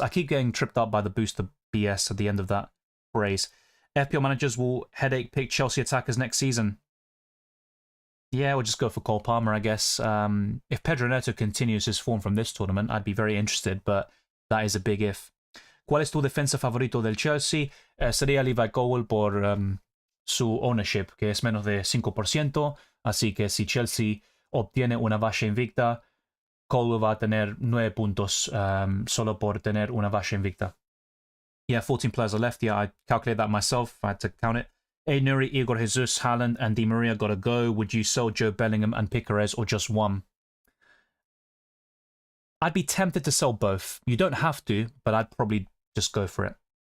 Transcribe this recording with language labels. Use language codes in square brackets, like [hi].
[en] I keep getting tripped up by the booster BS at the end of that phrase. FPL managers will headache pick Chelsea attackers next season. Yeah, we'll just go for Cole Palmer, I guess. If Pedro Neto continues his form from this tournament, I'd be very interested, but that is a big if. [es] ¿Cuál es tu defensa favorito del Chelsea? Sería Levi Colwill por su ownership, que es menos de 5%. Así que si Chelsea obtiene una valla invicta, Colwill va a tener 9 puntos solo por tener una valla invicta. [en] Yeah, 14 players are left. Yeah, I calculated that myself. I had to count it. A Nuri, Igor Jesus, Haaland, and Di Maria got to go. Would you sell Joe Bellingham and Piquerez or just one? I'd be tempted to sell both. You don't have to, but I'd probably just go for it.